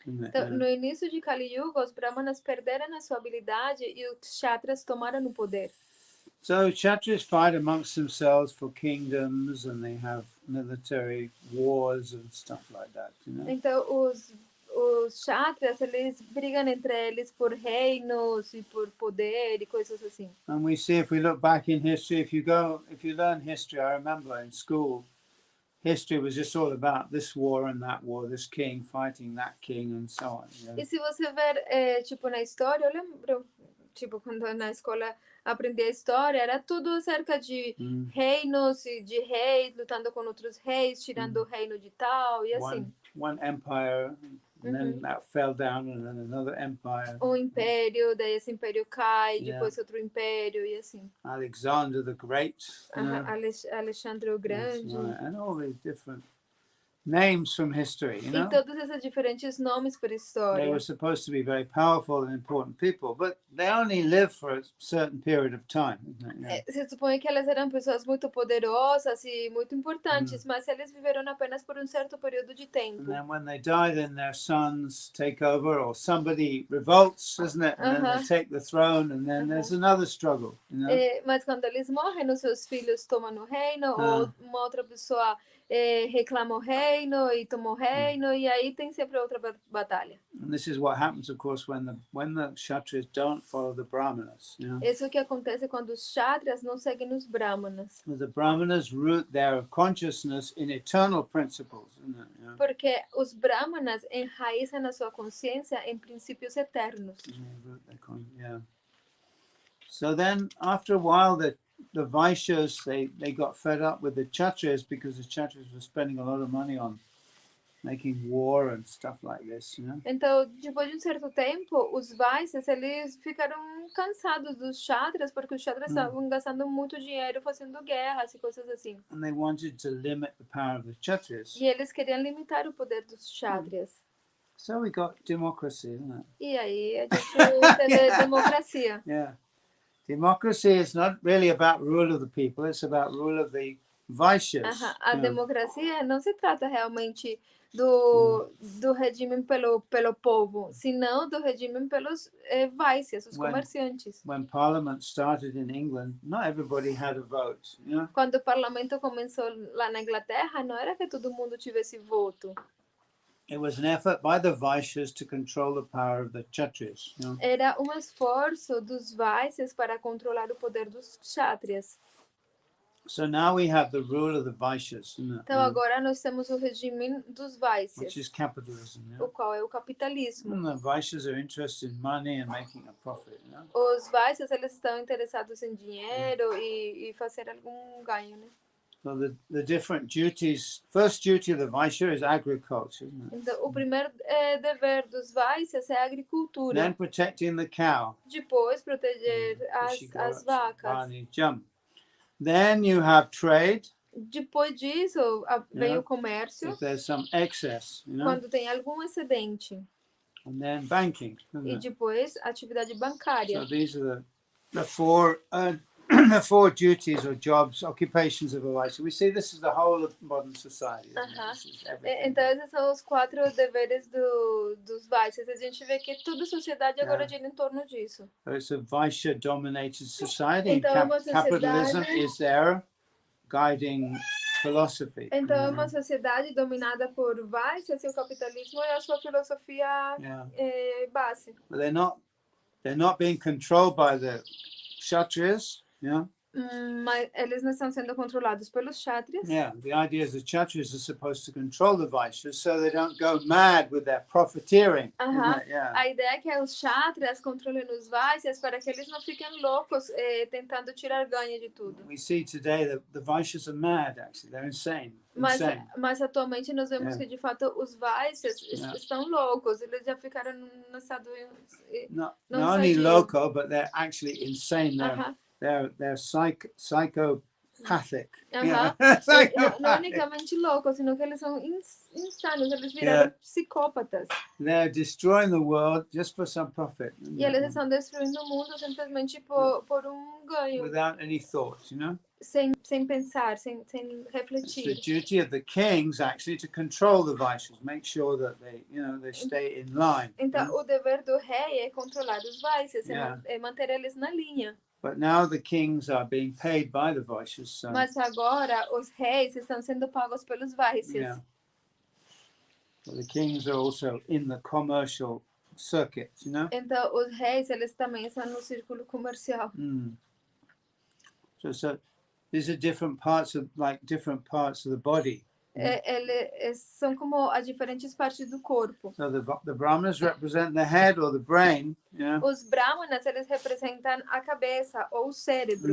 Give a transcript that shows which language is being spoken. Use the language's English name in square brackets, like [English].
[Portuguese] Então, no início de Kali Yuga, os brahmanas perderam a sua habilidade e os kshatras tomaram o poder. [English] So Kshatriyas fight amongst themselves for kingdoms and they have military wars and stuff like that, you know. [Portuguese] Então, os kshatras, eles brigam entre eles por reinos e por poder e coisas assim. [English] And we see, if we look back in history, if you learn history, I remember in school, history was just all about this war and that war, this king fighting that king and so on. You know? [Portuguese] E se você ver, tipo, na história, eu lembro, tipo, quando na escola aprendi a história, era tudo acerca de reinos e de reis lutando com outros reis, tirando o reino de tal e assim. [English] One empire, and then that fell down, and then another empire. [Portuguese] Império, daí esse império cai, depois outro império e assim. [English] Alexander the Great. [Portuguese] Alexandre o Grande. [English] Right. And all these different names from history, you know. [Portuguese] E todos esses diferentes nomes para história. [English] They were supposed to be very powerful and important people, but they only lived for a certain period of time. [Portuguese] Se supõe que elas eram pessoas muito poderosas e muito importantes, mas eles viveram apenas por certo período de tempo. [English] And then when they die, then their sons take over, or somebody revolts, isn't it? And then they take the throne, and then there's another struggle, you know. [Portuguese] Mas quando eles morrem, os seus filhos tomam o reino, ou uma outra pessoa reclama o reino e toma o reino, e aí tem sempre outra batalha. [English] And this is what happens, of course, when the Kshatriyas don't follow the Brahmanas. You know? [Portuguese] Isso é o que acontece quando os kshatriyas não seguem os brahmanas. [English] The Brahmanas root their consciousness in eternal principles, isn't it? Yeah. [Portuguese] Porque os brahmanas enraizam na sua consciência em princípios eternos. [English] Yeah. So then, after a while, the Vaishyas, they got fed up with the Kshatriyas because the Kshatriyas were spending a lot of money on making war and stuff like this, you know. [Portuguese] Então, depois de certo tempo, os Vaishyas, eles ficaram cansados dos kshatriyas, porque os kshatriyas estavam gastando muito dinheiro fazendo guerras e coisas assim. [English] And they wanted to limit the power of the Kshatriyas. [Portuguese] E eles queriam limitar o poder dos kshatriyas. [English] So we got democracy, isn't it? [Portuguese] E aí a gente teve democracia. [English] Yeah. Democracy is not really about rule of the people, it's about rule of the Vaishyas. [Portuguese] A democracia não se trata realmente do regime pelo povo, senão do regime pelos Vaishyas, os comerciantes. [English] When Parliament started in England, not everybody had a vote, you know? [Portuguese] Quando o parlamento começou lá na Inglaterra, não era que todo mundo tivesse voto. [English] It was an effort by the Vaishyas to control the power of the Kshatriyas. You know? [Portuguese] Era esforço dos Vaishyas para controlar o poder dos kshatriyas. [English] So now we have the rule of the Vaishyas. [Portuguese] Então agora nós temos o regime dos Vaishyas, [English] which is capitalism. Yeah? [Portuguese] O qual é o capitalismo. [English] And the Vaishyas are interested in money and making a profit. You know? [Portuguese] Os Vaishyas, eles estão interessados em dinheiro e fazer algum ganho, né? [English] So the different duties, first duty of the Vaishya is agriculture, isn't it? [Portuguese] Então, o primeiro dever dos Vaishyas é a agricultura. [English] Then protecting the cow. [Portuguese] Depois, proteger as vacas. [English] Then you have trade. [Portuguese] Depois disso, vem o comércio. [English] If there's some excess, you know? [Portuguese] Quando tem algum excedente. [English] And then banking. [Portuguese] E depois, atividade bancária. [English] So these are the four the four duties or jobs, occupations of a Vaishya. We see this is the whole of modern society. [Portuguese] Então, esses são os 4 deveres dos Vaishyas. A gente vê que toda a sociedade agora gira em torno disso. [English] So it's a Vaishya-dominated society. [Portuguese] Então, [English] Capitalism is their guiding philosophy. [Portuguese] Então, é uma sociedade dominada por Vaishyas e o capitalismo é a sua filosofia base. [English] But they're not being controlled by the Kshatriyas. Yeah. [Portuguese] Mas eles não estão sendo controlados pelos kshatriyas. [English] Yeah, the idea is the Kshatriyas are supposed to control the Vaishyas so they don't go mad with their profiteering. Aham. Yeah. [Portuguese] A ideia é que os kshatriyas controlem os Vaishyas para que eles não fiquem loucos tentando tirar ganho de tudo. [English] We see today that the Vaishyas are mad, actually. They're insane. [Portuguese] Mas atualmente nós vemos que de fato os Vaishyas estão loucos. Eles já ficaram no estado [English] Not [Portuguese] não [English] only [Portuguese] sadio. [English] loco, but they're actually insane. They're psychopathic. Aham. [Portuguese] Não unicamente loucos, sino que eles são insanos. Eles viraram psicópatas. [English] They're destroying the world just for some profit. [Portuguese] E eles estão destruindo o mundo simplesmente por ganho. [English] Without any thoughts, you know? [Portuguese] Sem pensar, sem refletir. [English] It's the duty of the kings actually to control the Vaishyas, make sure that they stay in line. [Portuguese] Então, o dever do rei é controlar os Vaishyas, é manter eles na linha. [English] But now the kings are being paid by the Vaishyas. So. [Portuguese] Mas agora os reis estão sendo pagos pelos Vaishyas. [English] Yeah. So the kings are also in the commercial circuit, you know? [Portuguese] Então, os reis, eles também estão no círculo comercial. [English] So these are different parts of the body. [Portuguese] Eles são como as diferentes partes do corpo. [English] So the Brahmanas represent the head or the brain. Yeah. [Portuguese] Os brahmanas, eles representam a cabeça ou o cérebro.